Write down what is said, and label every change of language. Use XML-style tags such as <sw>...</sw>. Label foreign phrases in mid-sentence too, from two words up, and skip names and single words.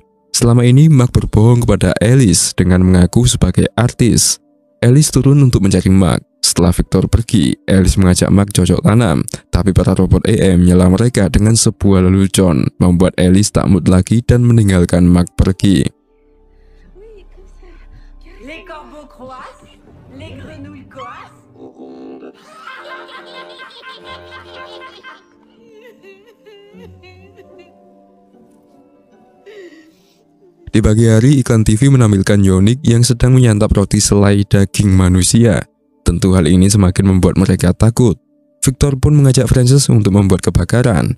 <id>Selama ini Mark berbohong kepada Alice dengan mengaku sebagai artis. Alice turun untuk mencari Mark. Setelah Victor pergi, Alice mengajak Mark cocok tanam, tapi para robot AI menyela mereka dengan sebuah lelucon, membuat Alice tak mood lagi dan meninggalkan Mark pergi.</id> <fr>Les corbeaux croissent, les grenouilles coassent.</fr> <id>Di pagi hari, iklan TV menampilkan Yonix yang sedang menyantap roti selai daging manusia. Tentu hal ini semakin membuat mereka takut. Victor pun mengajak Frances untuk membuat kebakaran.</id>